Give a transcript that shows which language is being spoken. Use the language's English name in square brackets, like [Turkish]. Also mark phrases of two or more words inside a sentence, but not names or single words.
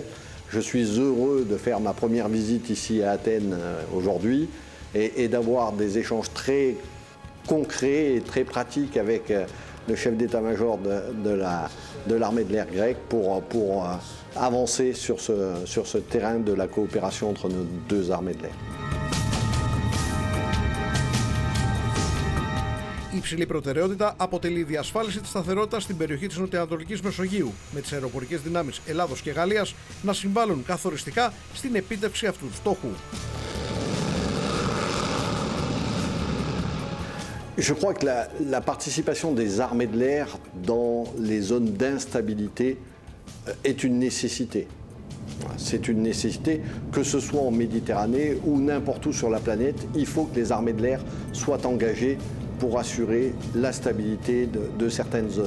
[French] Je suis heureux de faire ma première visite ici à Athènes aujourd'hui et d'avoir des échanges très concrets et très pratiques avec le chef d'état-major de l'armée de l'air grecque pour avancer sur ce terrain de la coopération entre nos deux armées de l'air. [Greek] Υψηλή προτεραιότητα αποτελεί η διασφάλιση της σταθερότητας στην περιοχή της νοτιοανατολικής Μεσογείου, με τις αεροπορικές δυνάμεις Ελλάδος και Γαλλίας να συμβάλλουν καθοριστικά στην επίτευξη αυτού του στόχου. [French] Je crois que la participation des armées de l'air dans les zones d'instabilité est une nécessité. C'est une nécessité, que ce soit en Méditerranée ou n'importe où sur la planète, il faut que les armées de l'air soient engagées pour assurer la stabilité de certaines zones.